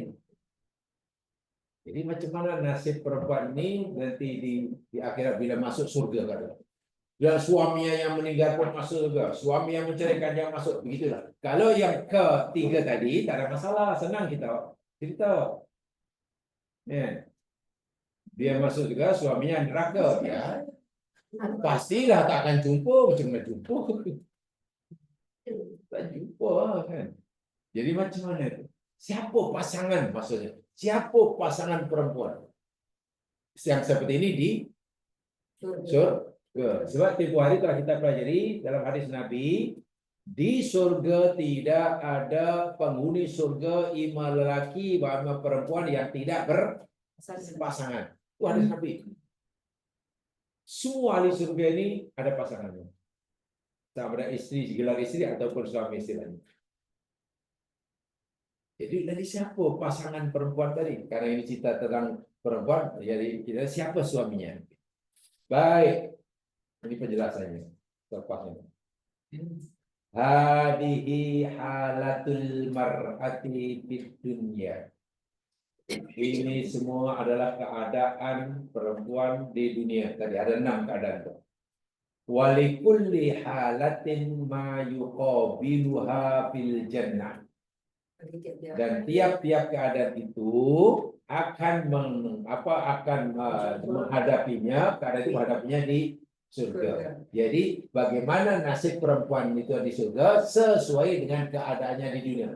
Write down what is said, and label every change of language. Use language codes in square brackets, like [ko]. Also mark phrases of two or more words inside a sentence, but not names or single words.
[ms] Jadi macam mana nasib perempuan ini nanti di akhirat bila masuk surga kan? Dan suaminya yang meninggal pun masuk surga, suami yang menceraikan yang masuk, begitulah. Kalau yang ketiga tadi tak ada masalah, senang kita cerita. Ya. Dia masuk juga, suaminya neraka, ya. Pastilah tak akan jumpa, macam mana jumpa? Tak jumpa kan. Jadi macam mana itu? Siapa pasangan maksudnya? Siapa pasangan perempuan? Yang seperti ini di surga. Sebab tempoh hari telah kita pelajari dalam hadis Nabi, di surga tidak ada penghuni surga ima lelaki sama perempuan yang tidak berpasangan. Itu hadis Nabi. Semua ahli surga ini ada pasangannya. Sama ada istri, gelar istri ataupun suami istilahnya. Jadi dari siapa pasangan perempuan tadi? Karena ini cerita tentang perempuan, jadi kita siapa suaminya? Baik, ini penjelasannya. Lepasnya. [ar] هذه حالات المرأة في الدنيا. [ms] Ini semua adalah keadaan perempuan di dunia. Tadi ada 6 keadaan. [ar] ولكل حالة ما يقابلها في الجنة. [ms] Dan tiap-tiap keadaan itu akan menghadapinya, keadaan itu menghadapinya di surga. Jadi bagaimana nasib perempuan itu di surga sesuai dengan keadaannya di dunia.